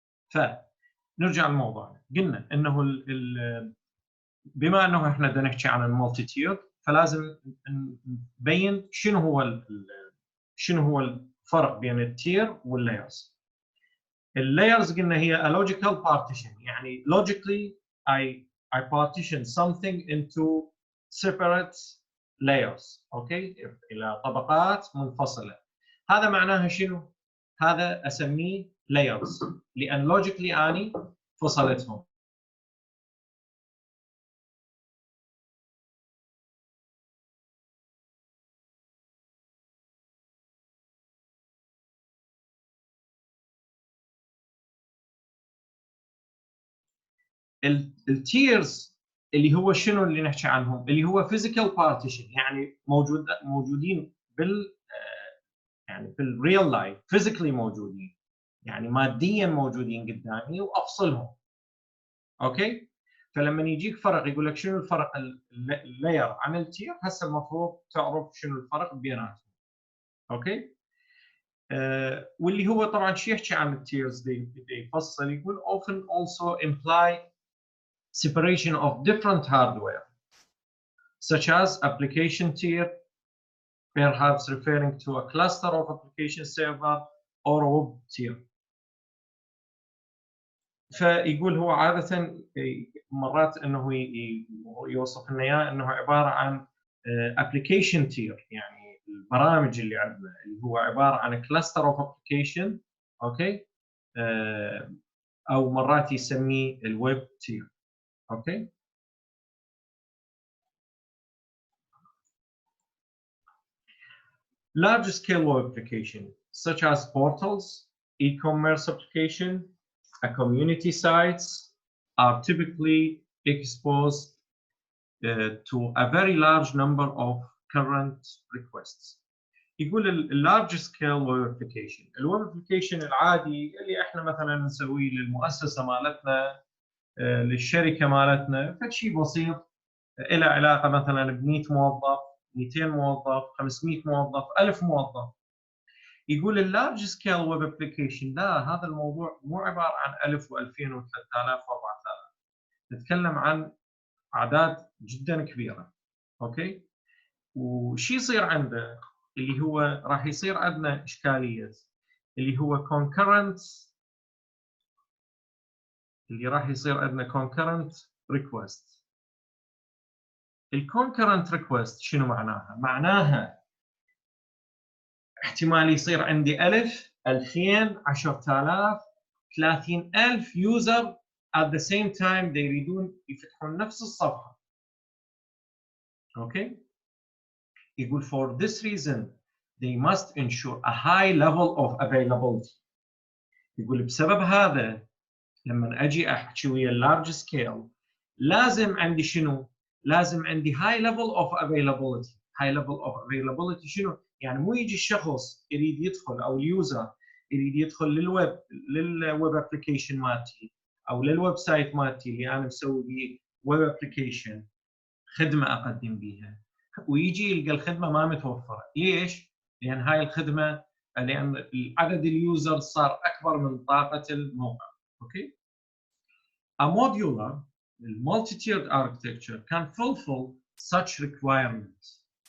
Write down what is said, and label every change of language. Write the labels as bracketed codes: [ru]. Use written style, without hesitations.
[ar] فنرجع لموضوعنا، قلنا انه بما انه احنا بدنا نحكي عن المالتي تير، فلازم نبين شنو هو الفرق بين التير واللايرز. اللايرز قلنا هي [en] a logical partition، [ar] يعني [en] logically I partition something into separate layers، [ar] اوكي، الى طبقات منفصله. هذا معناها شنو؟ هذا اسميه layers، لان logically اني فصلتهم. التيرز اللي هو شنو اللي نحكي عنهم؟ اللي هو physical partition، يعني موجودين يعني في الريل لايف physically موجودين، يعني ماديا موجودين قدامي وافصلهم. اوكي؟ فلما يجيك فرق يقول لك شنو الفرق اللاير عن التير، هسه المفروض تعرف شنو الفرق بيناتهم. اوكي؟ واللي هو طبعا شو يحكي عن التيرز دي يفصل، يقول [en] often also imply separation of different hardware such as application tier, perhaps referring to a cluster of application server or a web tier. [ar] فيقول هو عادة مرات انه يوصف لنا اياه انه عبارة عن application tier، يعني البرامج اللي عندنا اللي هو عبارة عن cluster of application، اوكي، او مرات يسميه الويب tier. اوكي. [en] Large scale web application such as portals, e-commerce application, community sites are typically exposed to a very large number of current requests. [ar] يقول اللارج سكيل ويب ابلكيشن، الويب ابلكيشن العادي اللي احنا مثلا نسويه للمؤسسه مالتنا، للشركه مالتنا، فشيء بسيط له علاقه مثلا ب 100 موظف، 200 موظف، 500 موظف، 1000 موظف. يقول اللارج سكيل ويب ابلكيشن لا، هذا الموضوع مو عباره عن 1000 و2000 و3000 و4000، نتكلم عن اعداد جدا كبيره. اوكي. وشي يصير عنده اللي هو راح يصير عندنا اشكاليه اللي هو concurrent، اللي راح يصير عندنا concurrent request. الconcurrent request شنو معناها؟ معناها احتمال يصير عندي 1000 2000 10000 30000 يوزر [en] at the same time [ar] يريدون يفتحون نفس الصفحه. اوكي. يقول [en] for this reason they must ensure a high level of availability. [ar] يقول بسبب هذا لما اجي احكي ويا اللارج سكيل لازم عندي شنو؟ لازم عندي [en] high level of availability. high level of availability [ar] شنو؟ يعني مو يجي الشخص يريد يدخل او اليوزر يريد يدخل للويب ابلكيشن مالتي او للويب سايت مالتي اللي انا مسوي بيه ويب ابلكيشن خدمه اقدم بيها، ويجي يلقى الخدمه ما متوفره. ليش؟ لان هاي الخدمه لان عدد اليوزر صار اكبر من طاقه الموقع. اوكي. [en] A modular multi-tiered architecture can fulfill such requirements.